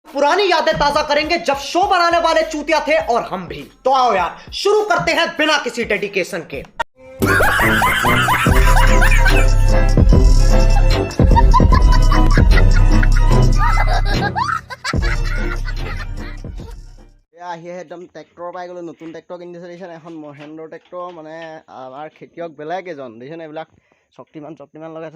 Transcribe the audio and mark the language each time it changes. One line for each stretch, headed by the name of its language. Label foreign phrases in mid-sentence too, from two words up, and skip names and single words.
Hindi: पुरानी यादें ताजा करेंगे जब शो बनाने वाले चूतिया थे और हम भी। तो आओ यार शुरू करते हैं बिना किसी डेडिकेशन के।
Assamese: একদম ট্ৰেক্টৰ পাই গ'লো, নতুন ট্ৰেক্টৰ কিনি দিছে দেখিছে এখন মহেন্দ্ৰ ট্ৰেক্টৰ, মানে আমাৰ খেতিয়ক বেলেগ এজন দেখিছে নাই, এইবিলাক শক্তিমান লগাইছে।